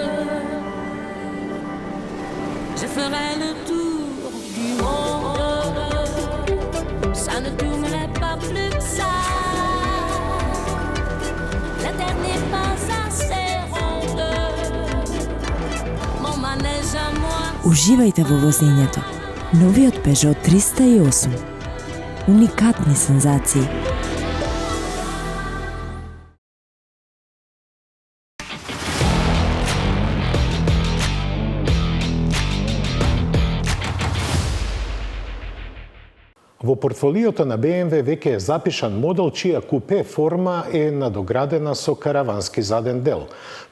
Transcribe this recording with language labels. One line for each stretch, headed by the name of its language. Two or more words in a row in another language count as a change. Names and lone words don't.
French: Je ferai le tour du monde. Ça ne tournerait pas plus que ça. La terre n'est pas assez ronde. Mon manège à moi.
Macedonian: Уживајте во возењето. Новиот Peugeot 308. Уникатни сензации. Во портфолиото на BMW веќе е запишан модел чија купе форма е надоградена со каравански заден дел.